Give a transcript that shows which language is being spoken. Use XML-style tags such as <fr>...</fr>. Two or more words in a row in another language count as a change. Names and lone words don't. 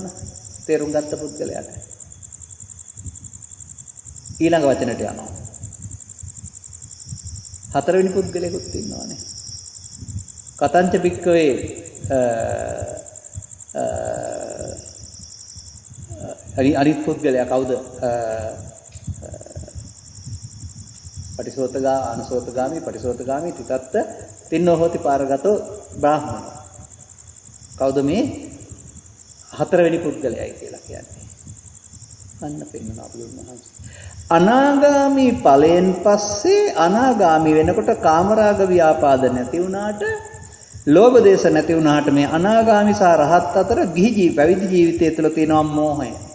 <si>තේරුම් ගත්ත පුද්ගලයාට. ඊළඟ වචනට යනවා. හතරවෙනි පුද්ගලයෙකුත් ඉන්නවානේ.</si> <pi>කතංච බික්කවේ</pi> <si>අනිත් පුද්ගලයා කවුද?</si> <pi>පටිසෝතගා අනුසෝතගාමි පටිසෝතගාමි තිතත්ත තින්නෝ හෝති පාරගතෝ බ්‍රාහ්මණ.</pi> <si>කවුද මේ හතරවෙනි පුද්ගලයයි කියලා කියන්නේ? අන්න පෙන්වන අපුරුමහන්. අනාගාමි ඵලයෙන් පස්සේ අනාගාමි වෙනකොට කාමරාග ව්‍යාපාද නැති වුණාට ලෝභ දේශ නැති වුණාට මේ අනාගාමි සහ රහත් අතර ගිහි පැවිදි ජීවිතය තුළ තියෙනවා මෝහය.</si>